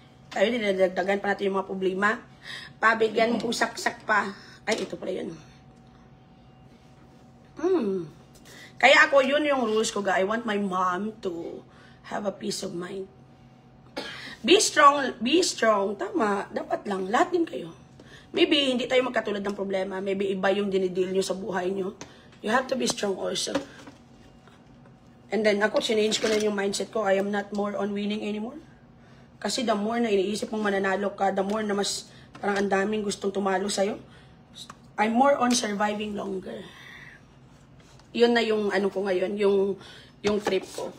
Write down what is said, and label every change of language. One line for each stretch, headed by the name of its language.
Filipino: Tayo din, nadagdagan pa natin yung mga problema. Pabigyan mo kung saksak pa. Ay, ito pala yun. Kaya ako, yun yung rules ko, ga.
English: I want my mom to have a peace of mind.
Filipino: Be strong, tama, dapat lang, lahat din kayo.
English: Maybe,
Filipino: hindi tayo magkatulad ng problema, maybe iba yung dinidil nyo sa buhay nyo.
English: You have to be strong also. And then,
Filipino: ako, change ko na yung mindset ko,
English: I am not more on winning anymore.
Filipino: Kasi
English: the more
Filipino: na iniisip mong mananalo ka, the more na mas parang ang daming gustong tumalo sa'yo.
English: I'm more on surviving longer.
Filipino: Yun na yung ano ko ngayon, yung trip ko.